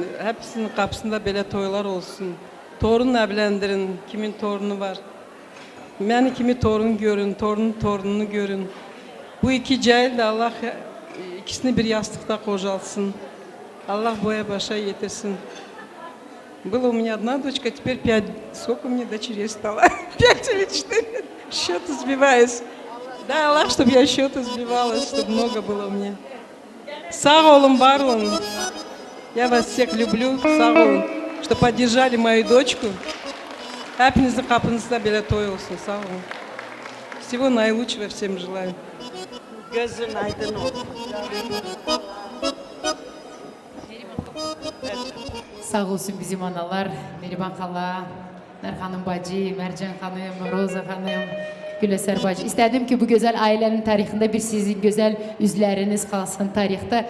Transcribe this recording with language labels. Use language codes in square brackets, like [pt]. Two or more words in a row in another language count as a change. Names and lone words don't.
[tr] Hepsinin kapısında böyle toylar olsun. Torunla evlendirin. Kimin torunu var? Beni kimi torun görün, torunun torununu görün. Bu iki cahil de Allah ikisini bir yastıkta kocalsın. Allah boya başa getirsin. [ru] Была у меня одна дочка, теперь 5. Сколько мне дочерей стало? 5 или 4. Счет сбиваюсь. Дай Allah, чтобы я счеты сбивалась, чтобы много было у меня. [tr] Sağ olun, var olun. [ru] Я вас всех люблю. [tr] Sağ olun, [ru] что поддержали мою дочку. [tr] Hepinizin kapınızda böyle toy olsun. Sağ olun. [ru] Всего наилучшего всем желаю. [tr] Gözün aydın olsun. Sağ olsun bizim analar, Mehriban hala, Nurhanım bacı, Mercan hanım, Roza hanım, Güleser bacı. İstedim ki bu güzel ailenin tarihinde bir sizin güzel yüzleriniz kalsın tarihte.